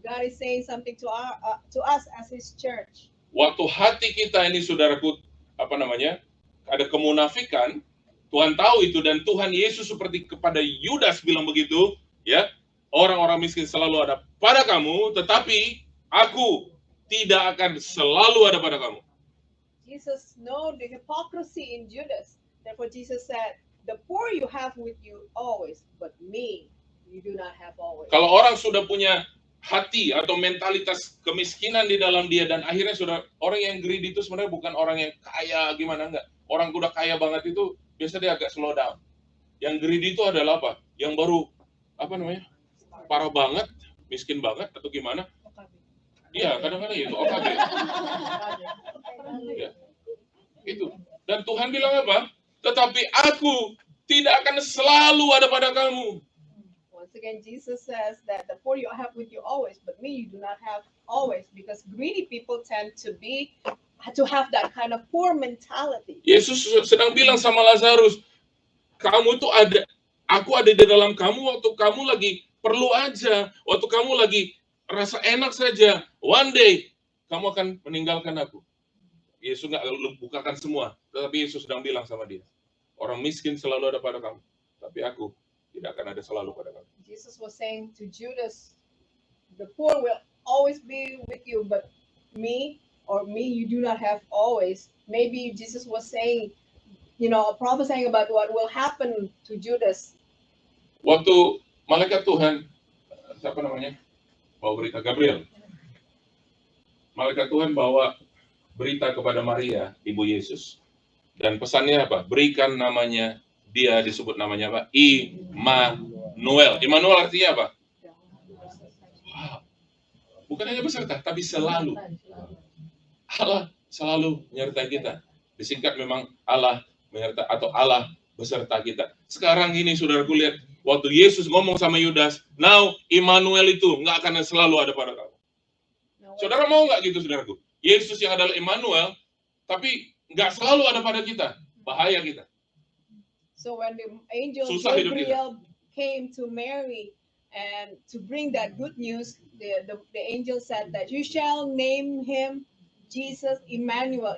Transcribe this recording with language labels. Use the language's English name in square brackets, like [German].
[English] God is saying something to us as His church. [Indonesian] Waktu hati kita ini, saudaraku, ada kemunafikan, Tuhan tahu itu, dan Tuhan Yesus seperti kepada Yudas bilang begitu, ya, orang-orang miskin selalu ada pada kamu, tetapi aku tidak akan selalu ada pada kamu. [English] Jesus know the hypocrisy in Judas. Therefore, Jesus said, "The poor you have with you always, but me you do not have always." [Indonesian] Kalau orang sudah punya hati atau mentalitas kemiskinan di dalam dia, dan akhirnya sudah, orang yang greedy itu sebenarnya bukan orang yang kaya gimana, enggak. Orang udah kaya banget itu biasa dia agak slow down. Yang greedy itu adalah apa? Yang baru parah banget, miskin banget atau gimana? Iya, kadang-kadang itu OKB. Ya. Itu. Dan Tuhan bilang apa? Tetapi aku tidak akan selalu ada pada kamu. [English] Once again, Jesus says that the poor you have with you always, but me you do not have always, because greedy people tend to have that kind of poor mentality. [Indonesian] Yesus sedang bilang sama Lazarus, kamu tuh ada, aku ada di dalam kamu waktu kamu lagi perlu aja, waktu kamu lagi rasa enak saja. [English] One day [Indonesian] kamu akan meninggalkan aku. Yesus nggak bukakan semua, tetapi Yesus sedang bilang sama dia, orang miskin selalu ada pada kamu, tapi aku tidak akan ada selalu pada kamu. [English] Jesus was saying to Judas, the poor will always be with you, but me you do not have always. Maybe Jesus was saying, prophesying about what will happen to Judas. [Indonesian] Waktu malaikat Tuhan, bawa berita Gabriel. Malaikat Tuhan bawa berita kepada Maria, ibu Yesus. Dan pesannya apa? Berikan namanya, dia disebut namanya apa? Immanuel. Immanuel artinya apa? Wow. Bukan hanya beserta, tapi selalu. Allah selalu menyertai kita. Disingkat memang Allah menyertai, atau Allah beserta kita. Sekarang ini saudaraku lihat, waktu Yesus ngomong sama Yudas, now Immanuel itu nggak akan selalu ada pada kamu. Saudara mau nggak gitu saudaraku? Yesus yang adalah Immanuel, tapi nggak selalu ada pada kita. Bahaya kita. [English] So when the angel [Indonesian] Susah hidup [English] Gabriel came to Mary and to bring that good news, the angel said that you shall name him Jesus Emmanuel.